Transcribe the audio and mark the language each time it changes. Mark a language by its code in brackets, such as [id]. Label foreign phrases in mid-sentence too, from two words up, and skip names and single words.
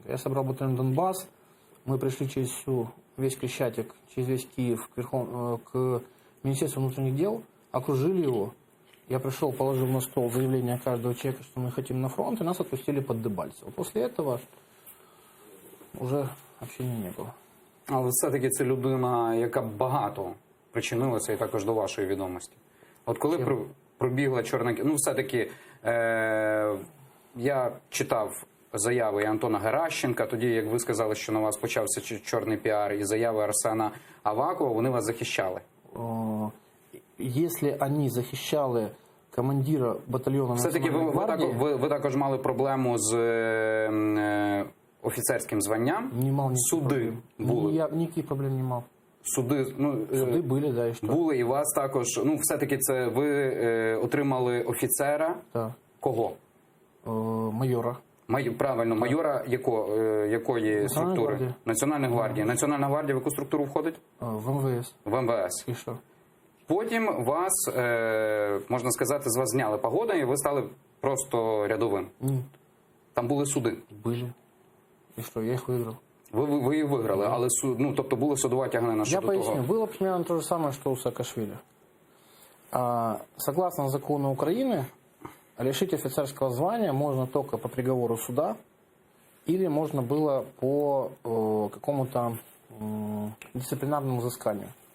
[ru] Я собрал батальон Донбасс, мы пришли через весь Крещатик, через весь Киев к Министерству внутренних дел, окружили его. Я пришел, положил на стол заявление каждого человека, что мы хотим на фронт, и нас отпустили под Дебальцево. После этого уже общения не было. [uk] Але все-таки це людина, яка багато причинилася і також до вашої відомості. От коли пробігла чорна... Ну, все-таки я читав заяви і Антона Геращенка, тоді, як ви сказали, що на вас почався чорний піар, і заяви Арсена Авакова, вони вас захищали. [ru] Если они [uk] захищали командира батальйону Все-таки Національної гвардії... ви також мали проблему з офіцерським званням? Не мав ніяких Суди проблем. були? Я ніяких проблем не мав. Суди були, да, і що? Були, і вас також, ну, все-таки це ви отримали офіцера. Так. Кого? Майора. Правильно, майора якої структури? гвардії. Національної гвардії. Національна гвардія в яку структуру входить? В МВС. В МВС. І що? Потім вас, можна сказати, з вас зняли погоду, і ви стали просто рядовим. Ні. Там були суди. [ru] Были. И что, я их выиграл. [uk] Ви їх виграли, але ну, тобто була судова тяганина Я щодо поясню. того. [ru] Было примерно то же самое, что у Саакашвили. Согласно закону Украины, лишить офицерского звания можно только по приговору суда или можно было по какому-то дисциплинарному взысканию.